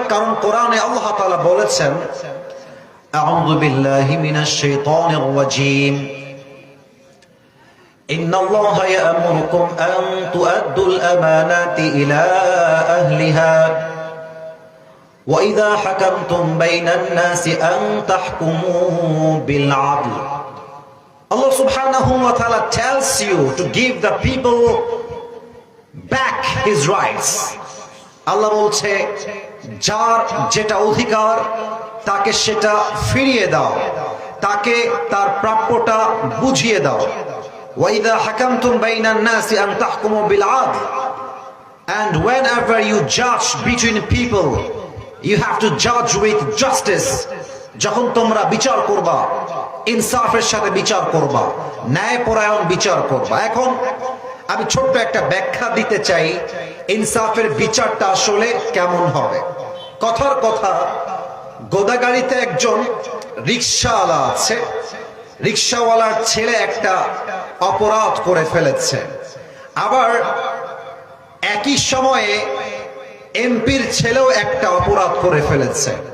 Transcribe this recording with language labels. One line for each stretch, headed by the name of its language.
Bangla: কারণ কোরআনে আল্লাহ তাআলা বলেছেন,
Arabic: আউযু বিল্লাহি মিনাশ শাইতানির রাজীম, ইন্নাল্লাহা ইয়া'মুরুকুম আন তু'আদ্দুল আমানাতি ইলা আহলিহা وَإِذَا حَكَمْتُمْ بَيْنَ النَّاسِ أَن تَحْكُمُوا بِالْعَدْلِ।
English: Allah subhanahu wa ta'ala tells you to give the people back his rights.
Bangla: Allah বলছে, যার যেটা অধিকার তাকে সেটা ফিরিয়ে দাও, তাকে তার প্রাপ্যটা বুঝিয়ে দাও।
Arabic: وَإِذَا حَكَمْتُمْ بَيْنَ النَّاسِ أَن تَحْكُمُوا بِالْعَدْلِ,
English: and whenever you judge between people, you have to judge with justice।
Bangla: যখন তোমরা বিচার করবা, ইনসাফের সাথে বিচার করবা, ন্যায়পরায়ণ বিচার করবা। এখন আমি ছোট্ট একটা ব্যাখ্যা দিতে চাই, ইনসাফের বিচারটা আসলে কেমন হবে। কথার কথা, গোদাগাড়িতে একজন রিকশাওয়ালা আছে, রিকশাওয়ালার ছেলে একটা অপরাধ করে ফেলেছে, আবার একই সময়ে এমপির ছেলেও একটা অপরাধ করে ফেলেছে।